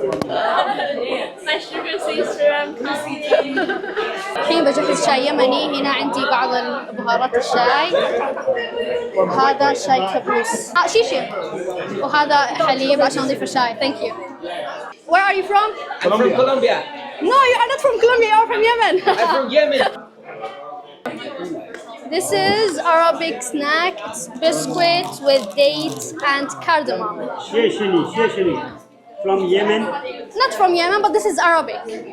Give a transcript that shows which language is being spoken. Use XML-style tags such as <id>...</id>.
<en>My sugar sister, I'm coming.</en> <ar>الحين بجهز شاي يمني. هنا عندي بعض بهارات الشاي. هذا شاي كابوس. شيشة. وهذا حليب عشان نضيف الشاي.</ar> <en>Thank you. Where are you from? I'm from Colombia. No, you are not from Colombia. You are from Yemen. I'm from Yemen. This is Arabic snack. It's biscuit with dates and cardamom. Shishini. From Yemen. Not from Yemen, but this is Arabic.</en>